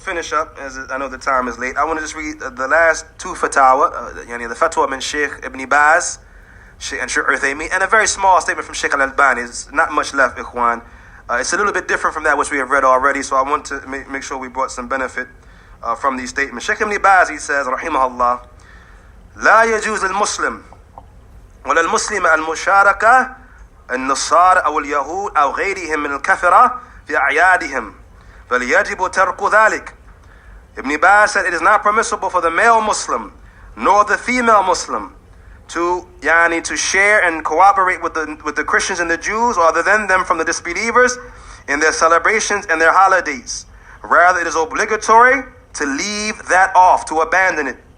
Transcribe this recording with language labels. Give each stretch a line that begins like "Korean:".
English: finish up, as I know the time is late. I want to just read the last two fatawa, the fatwa min Shaykh Ibn Baz and Shaykh Uthaymeen, and a very small statement from Shaykh al-Albani. There's not much left, ikhwan. It's a little bit different from that which we have read already, so I want to make sure we brought some benefit from these statements. Shaykh Ibn Baz, he says, rahimahullah,
Arabic: لا يجوز للمسلم ولا المسلم المشاركة النصارى أو اليهود أو غيرهم من الكفرة في أعيادهم بل يجب ترك ذلك.
English: Ibn Baz said it is not permissible for the male Muslim nor the female Muslim to share and cooperate with the Christians and the Jews or other than them from the disbelievers in their celebrations and their holidays. Rather, it is obligatory to leave that off, to abandon it.